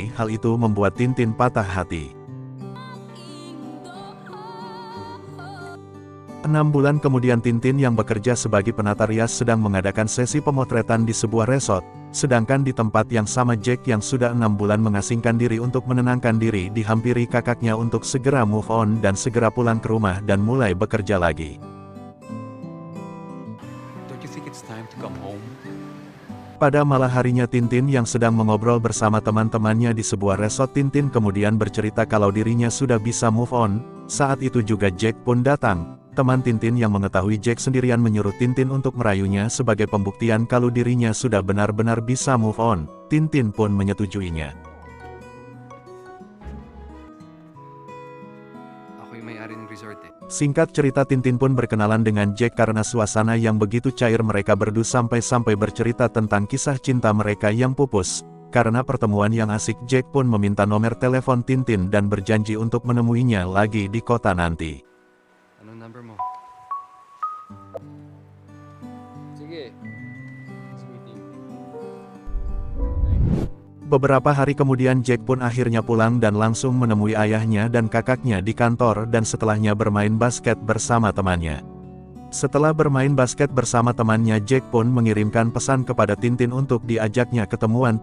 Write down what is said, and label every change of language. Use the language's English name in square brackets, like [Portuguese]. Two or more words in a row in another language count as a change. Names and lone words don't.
[Indonesian] Hal itu membuat Tintin patah hati. 6 bulan kemudian, Tintin yang bekerja sebagai penata rias sedang mengadakan sesi pemotretan di sebuah resort. Sedangkan di tempat yang sama, Jack yang sudah 6 bulan mengasingkan diri untuk menenangkan diri dihampiri kakaknya untuk segera [English] move on [Indonesian] dan segera pulang ke rumah dan mulai bekerja lagi. [English] Don't you think it's time to come home? [Indonesian] Pada malam harinya, Tintin yang sedang mengobrol bersama teman-temannya di sebuah resort. Tintin kemudian bercerita kalau dirinya sudah bisa [English] move on. [Indonesian] Saat itu juga Jack pun datang. Teman Tintin yang mengetahui Jack sendirian menyuruh Tintin untuk merayunya sebagai pembuktian kalau dirinya sudah benar-benar bisa [English] move on. [Indonesian] Tintin pun menyetujuinya. [Filipino] Ako yung may-ari ng resort eh. [Indonesian] Singkat cerita, Tintin pun berkenalan dengan Jack karena suasana yang begitu cair. Mereka berdua sampai-sampai bercerita tentang kisah cinta mereka yang pupus. Karena pertemuan yang asik, Jack pun meminta nomor telepon Tintin dan berjanji untuk menemuinya lagi di kota nanti. [Filipino] Anong number mo? Sige. Sweetie. [Indonesian] Beberapa hari kemudian, Jack pun akhirnya pulang dan langsung menemui ayahnya dan kakaknya di kantor, dan setelahnya bermain basket bersama temannya. Setelah bermain basket bersama temannya, Jack pun mengirimkan pesan kepada Tintin untuk diajaknya ketemuan.